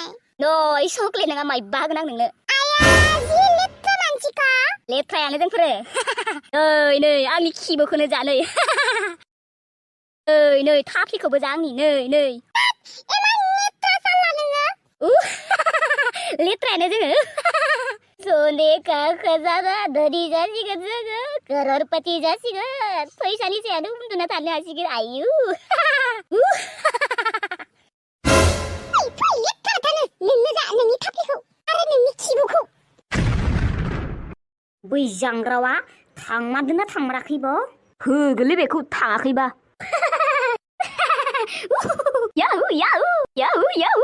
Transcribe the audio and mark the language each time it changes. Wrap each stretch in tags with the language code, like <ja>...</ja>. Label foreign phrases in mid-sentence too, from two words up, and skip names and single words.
<brx>नै चक्लेट नङा माइबा होगोन आं नोंनो आया जि लेथ्रा मानसिखा लेथ्रायानो जोंफोरो नै आंनि खिबोखौनो जा नै नै थाफ्लिखौबो जा आंनि नै एमान लेथ्रा साला नोङो लेथ्रायानो जोङो सने का खजाना धोनि जासिगोन जोङो करोड़पति जासिगोन फैसानि सायावनो उन्दुना थानो हासिगोन आयु फै लेथ्राथानो नोंनो जा नोंनि थाफ्लिखौ आरो नोंनि खिबुखौ बै जांग्रावा थांमारदोंना थांमाराखैबा होगोनलै बेखौ थाङाखैबा याहु</brx>